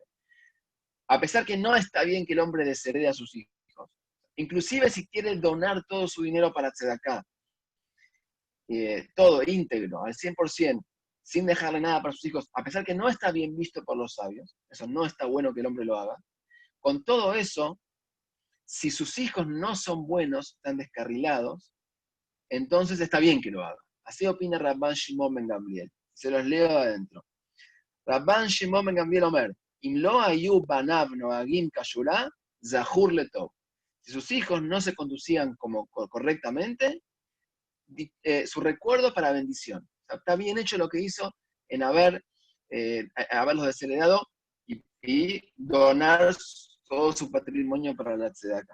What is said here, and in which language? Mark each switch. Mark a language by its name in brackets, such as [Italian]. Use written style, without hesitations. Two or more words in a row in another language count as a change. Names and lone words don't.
[Spanish] A pesar que no está bien que el hombre desherede a sus hijos, inclusive si quiere donar todo su dinero para tzedakah, todo íntegro, al 100%, sin dejarle nada para sus hijos, a pesar que no está bien visto por los sabios, eso no está bueno que el hombre lo haga, con todo eso, si sus hijos no son buenos, están descarrilados, entonces está bien que lo haga. Así opina Rabban Shimon ben Gamliel. Se los leo adentro. [Hebrew] Rabban Shimon ben Gamliel אומר, אם לא היו בניו נוהגים כשורה, זכור לטוב. [Spanish] Si sus hijos no se conducían correctamente, su recuerdo para bendición. O sea, está bien hecho lo que hizo en haberlos desheredado y donar todo su patrimonio para la tzedakah.